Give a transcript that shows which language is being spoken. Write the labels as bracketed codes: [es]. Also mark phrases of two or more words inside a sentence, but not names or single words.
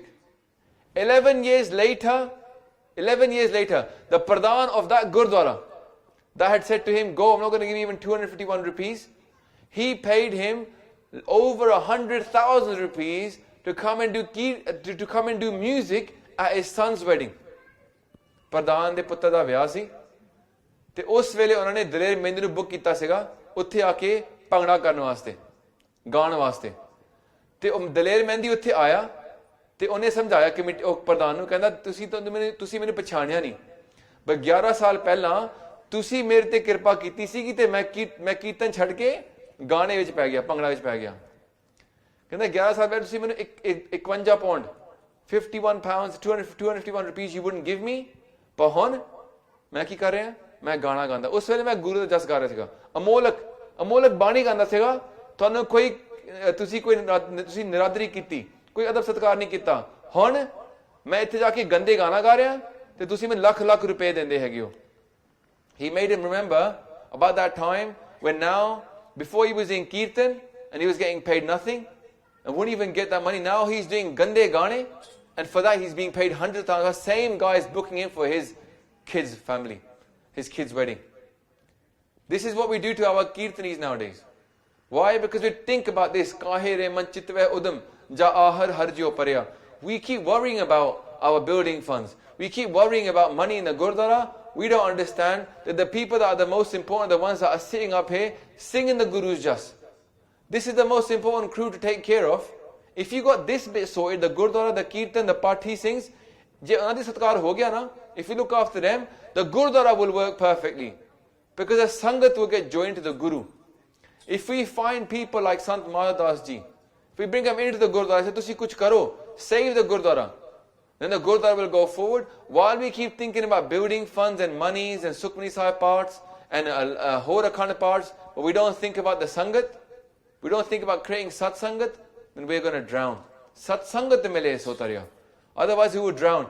[en] 11 years later, the Pradhan of that Gurdwara, that had said to him, go, I'm not going to give you even 251 rupees. He paid him over 100,000 rupees to come and do music at his son's wedding. [pa] ਪ੍ਰਧਾਨ ਦੇ ਪੁੱਤਰ ਦਾ ਵਿਆਹ ਸੀ. ਤੇ ਉਸ ਵੇਲੇ ਉਹਨਾਂ ਨੇ ਦਲੇਰ ਮਹਿੰਦੀ ਨੂੰ ਬੁੱਕ ਕੀਤਾ ਸੀਗਾ ਉੱਥੇ ਆ ਕੇ ਭੰਗੜਾ ਕਰਨ ਵਾਸਤੇ ਗਾਣ ਵਾਸਤੇ ਤੇ ਉਹ ਦਲੇਰ ਮਹਿੰਦੀ ਉੱਥੇ ਆਇਆ ਤੇ ਉਹਨੇ ਸਮਝਾਇਆ ਕਮੇਟੀ ਉਹ ਪ੍ਰਧਾਨ ਨੂੰ ਕਹਿੰਦਾ ਤੁਸੀਂ ਮੈਨੂੰ ਪਛਾਣਿਆ ਨਹੀਂ ਪਰ 11 ਸਾਲ ਪਹਿਲਾਂ ਤੁਸੀਂ ਮੇਰੇ ਤੇ ਕਿਰਪਾ ਕੀਤੀ ਸੀਗੀ ਤੇ ਮੈਂ ਕੀਰਤਨ ਛੱਡ ਕੇ ਗਾਣੇ ਵਿੱਚ ਪੈ ਗਿਆ ਭੰਗੜਾ ਵਿੱਚ ਪੈ ਗਿਆ ਕਹਿੰਦਾ 11 ਸਾਲ ਪਹਿਲਾਂ ਤੁਸੀਂ ਮੈਨੂੰ 51 ਪੌਂਡ [en] 51 pounds 251 rupees you wouldn't give me [pa] ਪਰ ਹੁਣ ਮੈਂ ਕੀ ਕਰ ਰਿਹਾ ਮੈਂ ਗਾਣਾ ਗਾਉਂਦਾ ਉਸ ਵੇਲੇ ਮੈਂ ਗੁਰੂ ਦਾ ਜਸ ਗਾ ਰਿਹਾ ਸੀਗਾ ਅਮੋਲਕ ਬਾਣੀ ਗਾਉਂਦਾ ਸੀਗਾ ਤੁਹਾਨੂੰ ਤੁਸੀਂ ਨਿਰਾਦਰੀ ਕੀਤੀ ਕੋਈ ਅਦਬ ਸਤਿਕਾਰ ਨਹੀਂ ਕੀਤਾ ਹੁਣ ਮੈਂ ਇੱਥੇ ਜਾ ਕੇ ਗੰਦੇ ਗਾਣਾ ਗਾ ਰਿਹਾ ਤੇ ਤੁਸੀਂ ਮੈਨੂੰ ਲੱਖ ਰੁਪਏ ਦਿੰਦੇ ਹੈਗੇ ਹੋ [en] He made him remember about that time when now before he was in kirtan and he was getting paid nothing and wouldn't even get that money. Now he's doing [pa] ਗੰਦੇ ਗਾਣੇ [en] and for that he's being paid 100,000. The same guy is booking him for his kids' family, his kids' wedding. This is what we do to our kirtanis nowadays. Why? Because we think about this. [pa] ਕਾਹੇ ਚਿਤਵਹਿ ਉਦਮੁ ਜਾ ਆਹਰਿ ਹਰਿਜੀਉ ਪਰਿਆ. [en] We keep worrying about our building funds. We keep worrying about money in the Gurdwara. We don't understand that the people that are the most important, the ones that are sitting up here, singing the Guru's just. This is the most important crew to take care of. If you got this bit sorted, the Gurdwara, the Kirtan, the Parthi sings, if you look after them, the Gurdwara will work perfectly. Because the Sangat will get joined to the Guru. If we find people like Sant Mahadas ji, if we bring them into the Gurdwara, say, [pa] ਤੁਸੀਂ ਕੁਝ ਕਰੋ, [en] save the Gurdwara. Then the Gurdwara will go forward. While we keep thinking about building funds and monies and Sukhmani Sahib parts and Horakhand parts, but we don't think about the Sangat, we don't think about creating Sat Sangat, then we're going to drown. [pa] ਸਤਸੰਗਤਿ ਮਿਲੈ ਸੁ ਤਰਿਆ. [en] Otherwise we would drown.